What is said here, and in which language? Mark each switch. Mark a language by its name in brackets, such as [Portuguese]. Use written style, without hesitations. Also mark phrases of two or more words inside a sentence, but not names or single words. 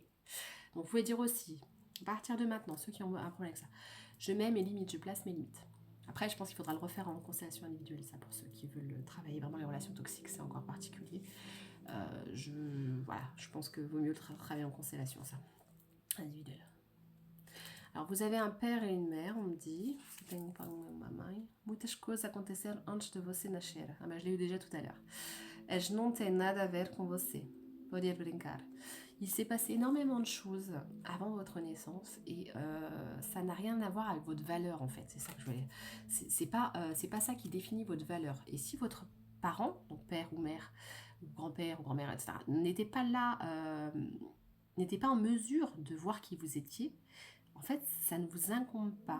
[French] Donc vous pouvez dire aussi, à partir de maintenant, ceux qui ont un problème avec ça, je mets mes limites, je place mes limites. Après, je pense qu'il faudra le refaire en constellation individuelle, ça, pour ceux qui veulent travailler vraiment les relations toxiques, c'est encore particulier. Voilà, je pense que vaut mieux travailler en constellation, ça. Individuel. Alors, vous avez un père et une mère, on me dit. [Portuguese] Muitas coisas aconteceram antes de você nascer. [French] Ah, mais je l'ai eu déjà tout à l'heure. Elles n'ont [Portuguese] nada a ver com você. Poder brincar. [French] Il s'est passé énormément de choses avant votre naissance et ça n'a rien à voir avec votre valeur, en fait. C'est ça que je voulais. C'est pas ça qui définit votre valeur. Et si votre parent, donc père ou mère, ou grand-père ou grand-mère, etc., n'était pas là, n'était pas en mesure de voir qui vous étiez, en fait, ça ne vous incombe pas.